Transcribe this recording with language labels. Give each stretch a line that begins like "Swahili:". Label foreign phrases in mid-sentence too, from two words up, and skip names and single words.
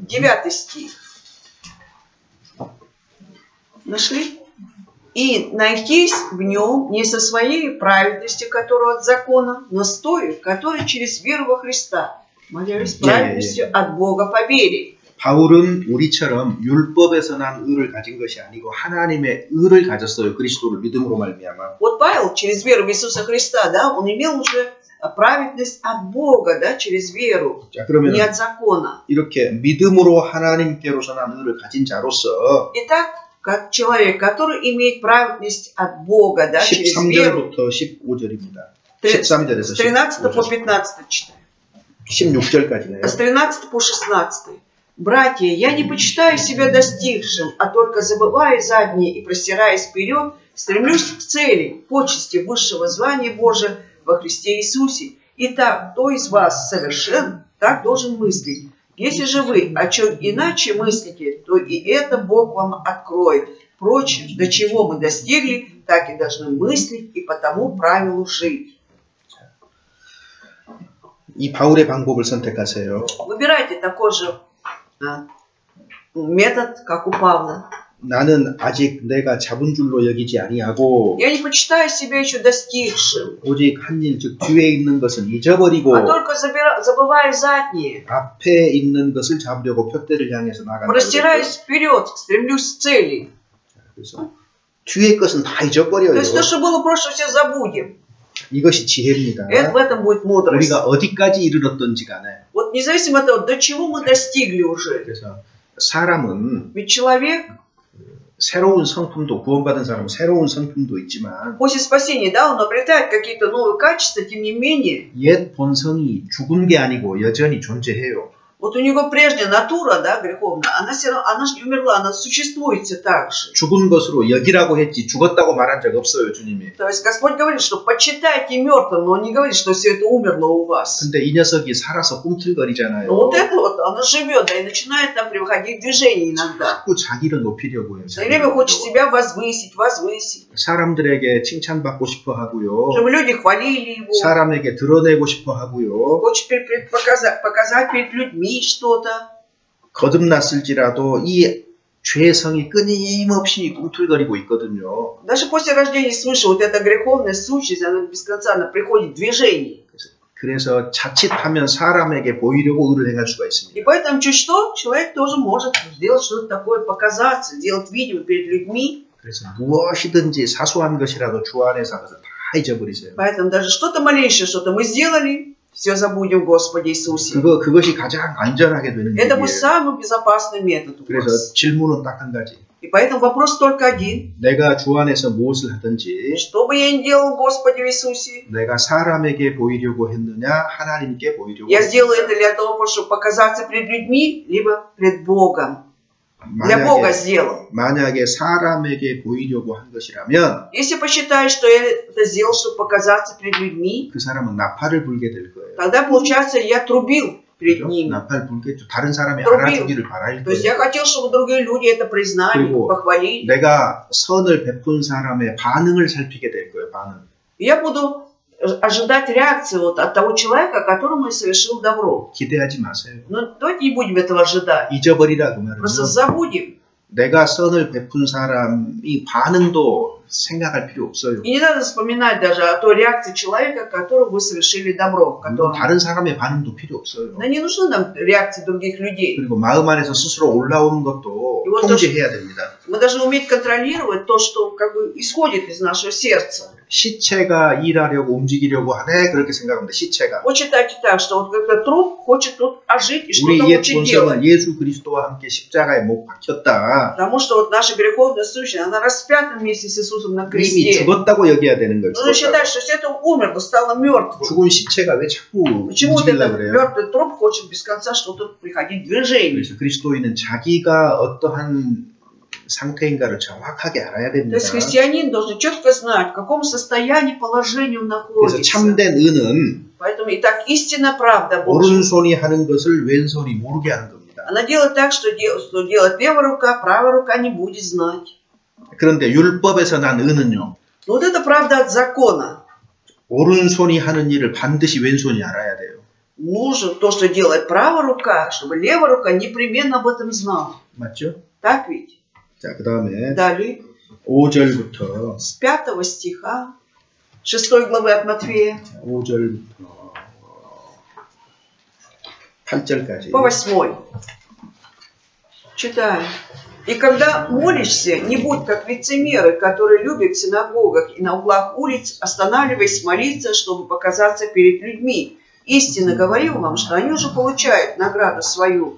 Russian: 9 стих. Нашли? И найтись в нем не со своей праведностью, которую от закона, но с той, которая через веру во Христа, молясь праведностью от Бога по вере.
Korean: 바울은 우리처럼 율법에서 난 의를 가진 것이 아니고 하나님의 의를 가졌어요. 그리스도를 믿음으로 말미암아.
Russian: Вот Павел через веру в Иисуса Христа, да, он имел уже праведность от Бога, да, через веру,
Korean: 자, 그러면
Russian: не от закона.
Korean: 이렇게 믿음으로 하나님께로서 난 의를 가진 자로서
Russian: Итак, как человек, который имеет праведность от Бога, да, через веру,
Korean: 13절부터 15절입니다.
Russian: с
Korean: 13절에서
Russian: 13 по
Korean: 15절,
Russian: 15 читаем.
Korean: 16절까지네요.
Russian: С 13 по 16. «Братья, я не почитаю себя достигшим, а только забывая заднее и простираясь вперед, стремлюсь к цели, почести высшего звания Божия во Христе Иисусе. Итак, кто из вас совершен, так должен мыслить. Если же вы о чем иначе мыслите, то и это Бог вам откроет. Впрочем, до чего мы достигли, так и должны мыслить и по тому правилу жить».
Korean: 이 바울의 방법을 선택하세요.
Russian: Выбирайте такой же метод, как у Павла.
Korean: 나는 아직 내가 잡은 줄로 여기지 아니하고
Russian: Я не почитаю себя еще достигшим,
Korean: 오직 한 일, 즉 뒤에 있는 것은 잊어버리고
Russian: а только забывая заднее,
Korean: 앞에 있는 것을 잡으려고 표대를 향해서 나간다.
Russian: простираюсь вперед, стремлюсь к цели.
Korean: 그래서 뒤에 것은 다 잊어버려요.
Russian: То есть то, что было в прошлом, все забудем.
Korean: 이것이 지혜입니다.
Russian: В этом будет мудрость.
Korean: 우리가 어디까지 이르렀던지 간에.
Russian: Вот независимо от того, до чего мы достигли уже.
Korean: 그래서 사람은
Russian: Ведь человек,
Korean: 새로운 성품도 구원받은 사람은 새로운 성품도 있지만
Russian: после спасения, да, он обретает какие-то новые качества, тем не менее,
Korean: 옛 본성이 죽은 게 아니고 여전히 존재해요.
Russian: вот у него прежняя натура, да, греховная, она все равно, она же не умерла, она существует все так же.
Korean: 죽은 것으로 여기라고 했지 죽었다고 말한 적 없어요, 주님이.
Russian: То есть Господь говорит, что почитайте мертвым, но Он не говорит, что все это умерло у вас.
Korean: 근데 이 녀석이 살아서 꿈틀거리잖아요.
Russian: Но вот это вот, она живет, да, и начинает там приходить в движение иногда.
Korean: 자꾸 자기를 높이려고 해요.
Russian: Все время хочет себя возвысить.
Korean: 사람들에게 칭찬받고 싶어 하고요.
Russian: Чтобы люди хвалили его.
Korean: 사람에게 드러내고 싶어 하고요.
Russian: Хочет показать перед людьми что-то.
Korean: 거듭났을지라도 이 죄성이 끊임없이 꿈틀거리고 있거든요.
Russian: Даже после рождения свыше, вот эта греховная сущность, она без конца, она приходит в движение.
Korean: 그래서 자칫하면 사람에게 보이려고 의를 행할 수가 있습니다.
Russian: И поэтому чуть что, человек тоже может сделать что-то такое, показаться, сделать видео перед людьми.
Korean: 그래서 무엇이든지 사소한 것이라도 주 안에서 그것을 다 잊어버리세요.
Russian: Поэтому даже что-то малейшее, что-то мы сделали, все забудем в Господе Иисусе.
Korean: 그것이 가장 안전하게 되는
Russian: Это
Korean: 일이에요.
Russian: будет самый безопасный метод у
Korean: 그래서
Russian: вас.
Korean: 질문은 딱 한 가지.
Russian: И поэтому вопрос только один.
Korean: 내가 주 안에서 무엇을 하든지
Russian: Что бы я ни делал в Господе Иисусе,
Korean: 내가 사람에게 보이려고 했느냐 하나님께 보이려고
Russian: я сделаю это для того, чтобы показаться перед людьми, либо пред Богом. Для Бога сделал.
Korean: 만약에 사람에게 보이려고 한 것이라면
Russian: Если посчитаю, что я это сделал, чтобы показаться перед людьми,
Korean: 그 사람은 나팔을 불게 될 거예요.
Russian: тогда, получается, я трубил перед ними.
Korean: 나팔 불겠죠. 다른 사람이
Russian: трубил.
Korean: 알아주기를 바랄
Russian: То есть
Korean: 거예요.
Russian: я хотел, чтобы другие люди это признали,
Korean: 그리고
Russian: похвалили.
Korean: 내가 선을 베푼 사람의 반응을 살피게 될 거예요. 반응.
Russian: Я буду ожидать реакции вот от того человека, которому я совершил добро.
Korean: 기대하지 마세요.
Russian: Но давайте не будем этого ожидать.
Korean: 잊어버리라 그 말은요.
Russian: Просто забудем.
Korean: 내가 선을 베푼 사람이 반응도 생각할 필요 없어요.
Russian: И не надо вспоминать даже о той реакции человека, которому вы совершили добро.
Korean: 다른 사람의 반응도 필요 없어요.
Russian: Да не нужны нам реакции других людей.
Korean: 그리고 마음 안에서 스스로 올라오는 것도 통제해야 됩니다.
Russian: Мы должны уметь контролировать то, что как бы исходит из нашего сердца.
Korean: 시체가 일하려고 움직이려고 하네 그렇게 생각합니다. 시체가.
Russian: Вот читайте так, что вот как-то труп хочет тут ожить и что-то
Korean: 우리 옛
Russian: хочет делать.
Korean: 본성은 예수 그리스도와 함께 십자가에 못 박혔다.
Russian: Потому что вот наша греховная сущность, она распята вместе с Иисусом на
Korean: 이미
Russian: кресте.
Korean: 죽었다고 여겨야 되는 거예요.
Russian: Нужно считать, что все это умерло, стало мертвым.
Korean: 죽은 시체가 왜 자꾸
Russian: Почему вот
Korean: 움직이려고
Russian: этот
Korean: 그래요?
Russian: мертвый труп хочет без конца что-то приходить в движение?
Korean: 그래서 그리스도인은 자기가 어떠한 상태인가를 정확하게 알아야
Russian: То
Korean: 됩니다.
Russian: есть христианин должен четко знать, в каком состоянии, положении он
Korean: 그래서
Russian: находится.
Korean: 참된 의는
Russian: Поэтому, итак, истинная правда Божья.
Korean: 오른손이 하는 것을 왼손이 모르게 하는 겁니다.
Russian: Она делает так, что делает левая рука, правая рука не будет знать.
Korean: 그런데 율법에서 난 의는요.
Russian: Но вот это правда от закона.
Korean: 오른손이 하는 일을 반드시 왼손이 알아야 돼요.
Russian: Нужно то, что делает правая рука, чтобы левая рука непременно об этом знала.
Korean: 맞죠?
Russian: Так ведь?
Korean: 자, 그 다음에
Russian: Далее,
Korean: 5절부터
Russian: с 5 стиха, 6 главы от Матфея,
Korean: 5절부터 8절까지
Russian: по 8. Читаем. И когда молишься, не будь как лицемеры, которые любят в синагогах и на углах улиц, останавливаясь молиться, чтобы показаться перед людьми. Истинно говорю вам, что они уже получают награду свою.